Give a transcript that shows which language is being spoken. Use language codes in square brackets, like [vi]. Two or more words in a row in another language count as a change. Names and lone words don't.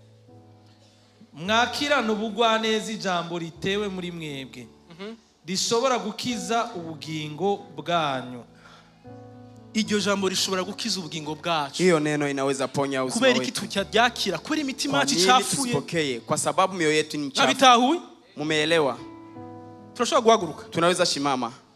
[rn] Mwakirana ubugwaneza ijambo ritewe muri mwebwe. Rishobora gukiza ubugingo bwanyu. Iryo jambo rishobora gukiza ubugingo bwacu. [sw] Hiyo neno inaweza ponya uzima wetu. [rn] Kubera iki tucyakira kubera imitima yacu icafuye. [sw] Kwa sababu mioyo yetu ni chafu. [rn] Nabitahuye? [sw] Mumeelewa? [rn] Tunashobora guhaguruka. [sw] Tunaweza shimama.